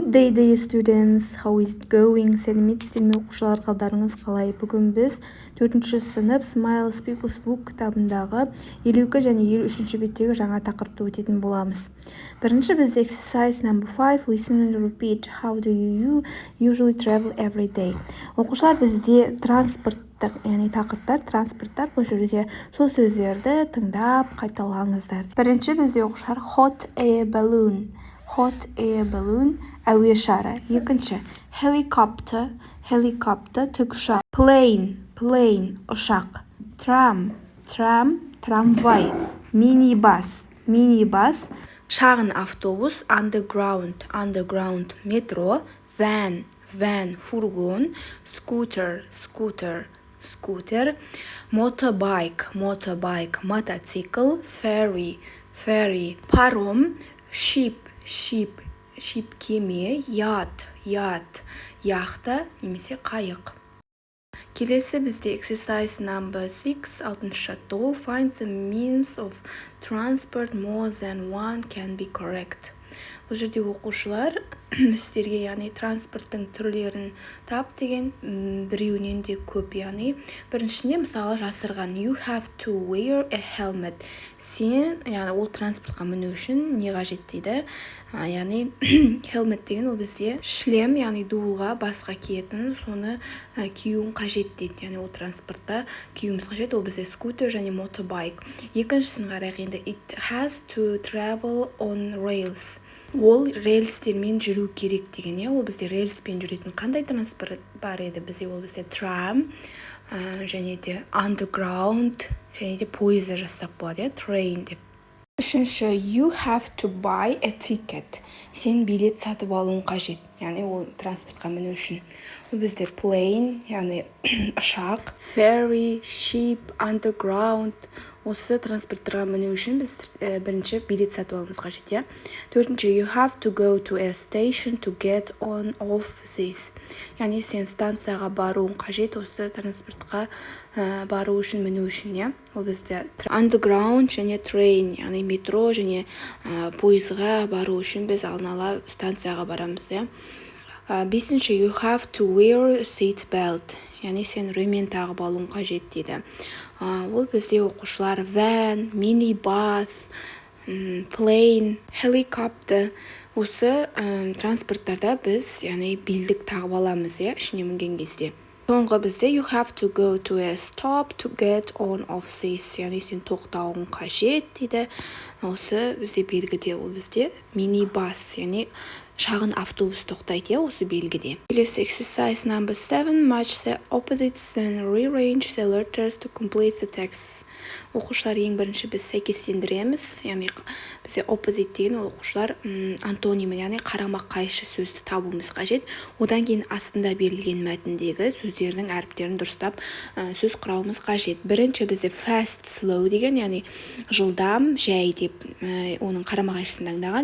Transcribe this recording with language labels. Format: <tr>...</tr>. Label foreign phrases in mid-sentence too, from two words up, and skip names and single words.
<en>Good day, dear students. How is it going?</en> <kk>Сәлеметсіздер ме оқушылар, қалдарыңыз қалай? Бүгін біз 4-ші сынып Smiles People's Book кітабындағы 52 және 53-ші беттегі жаңа тақырыпты өтетін боламыз. Бірінші бізде</kk> <en>exercise number 5, listen and repeat. How do you usually travel every day?</en> <kk>Оқушылар, бізде транспорттық, яғни тақырыптар, транспорттар, бұл жерде сол сөздерді тыңдап қайталаңыздар. Бірінші бізде оқушылар</kk> <en>hot air balloon. Hot air balloon,</en> <kk>әуе шары. Екінші, helicopter, тікұшақ. Plane, ұшақ. Трамвай. Minibus, шағын автобус. Underground, метро. Van, фургон.</kk> <en>Scooter, motorbike, мотоцикл.</en> <kk>Ferry, паром. Ship, кеме. Yacht, яхта немесе қайық. Келесі бізде</kk> <en>exercise number 6,</en> <kk>6-шы жаттығу.</kk> <en>Find the means of transport more than one can be correct.</en> <kk>Бұл жерде оқушылар сіздерге, яғни транспорттың түрлерін тап деген, біреуінен де көп, яғни біріншісінде мысалы жасырған</kk> <en>you have to wear a helmet.</en> <kk>Сен, яғни ол транспортқа міну үшін не қажет дейді, яғни helmet деген ол бізде шлем, яғни дуылға басқа киетін, соны киюің қажет дейді, яғни ол транспортта киюіміз қажет, ол бізде scooter және motorbike. Екіншісін қарайық енді,</kk> <en>it has to travel on rails.</en> <kk>Ол рельстермен жүру керек деген, ол бізде рельспен жүретін қандай транспорт бар еді? Ол бізде трам, және де underground, және де пойызда жазсақ болады, train деп. Үшінші,</kk> <en>you have to buy a ticket.</en> <kk>Сен билет сатып алуың қажет, яғни ол транспортқа міну үшін. Ол бізде plane, яғни ұшақ,</kk> <en>ferry, ship, underground.</en> <kk>Осы транспорттарға міну үшін біз бірінші билет сатып алуымыз қажет, иә. Төртінші,</kk> <en>you have to go to a station to get on off this.</en> <kk>Яғни сен станцияға баруың қажет, осы транспортқа бару үшін, міну үшін, иә. Ол бізде underground және train, яғни метро және пойызға бару үшін біз алдын ала станцияға барамыз, иә. Бесінші,</kk> <en>you have to wear seat belt.</en> <kk>Яғни сен ремень тағып алуың қажет дейді. Ол бізде оқушылар</kk> <en>van, minibus, plane, helicopter.</en> <kk>Осы транспорттарда біз, яғни белдік тағып аламыз, ішіне мінген кезде. Соңғы бізде</kk> <en>you have to go to a stop to get on off this.</en> <kk>Яғни сен тоқтауың қажет дейді. Осы бізде белгіде, ол бізде minibus, яғни шағын автобус тоқтайды, осы белгіде.</kk> <en>Келесі exercise number 7, match the opposites and rearrange the letters to complete the text.</en> <kk>Оқушылар, ең бірінші біз сәйкестендіреміз, яғни бізде opposite деген оқушылар антонимі, яғни қарама қайшы сөзді табуымыз қажет. Одан кейін астында берілген мәтіндегі сөздердің әріптерін дұрыстап сөз құрауымыз қажет. Бірінші бізде</kk> <en>fast, slow</en> <kk>деген, яғни жылдам, жай деп оның қарама қайшысын таңдаған.</kk>